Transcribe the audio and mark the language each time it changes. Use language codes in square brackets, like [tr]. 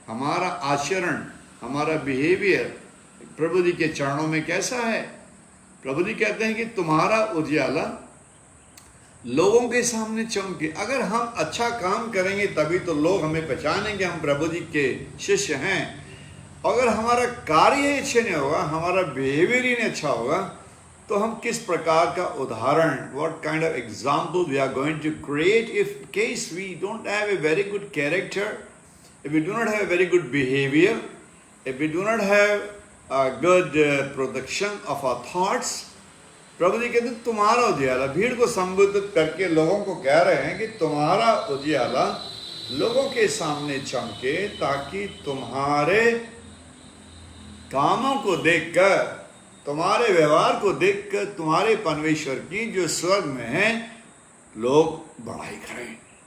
[hi] हमारा आचरण, हमारा बिहेवियर प्रभु जी के चरणों में कैसा है। प्रभु जी कहते हैं कि तुम्हारा उजियाला लोगों के सामने चमके। अगर हम अच्छा काम करेंगे तभी तो लोग हमें पहचानेंगे हम प्रभु जी के शिष्य हैं। [en] अगर हमारा कार्य ही अच्छे नहीं होगा, हमारा बिहेवियर ही नहीं अच्छा होगा, तो हम किस प्रकार का उदाहरण, what kind of example we are going to create if case we don't have a very good character, if we do not have a very good behavior, if we do not have a good production of our thoughts। [hi] प्रभु जी कहते हैं तुम्हारा उजियाला, भीड़ को संबोधित करके लोगों को कह रहे हैं कि तुम्हारा उजियाला लोगों के सामने चमके, ताकि तुम्हारे कामों को देखकर, तुम्हारे व्यवहार को देखकर, तुम्हारे परमेश्वर की जो स्वर्ग में है लोग बड़ाई करें।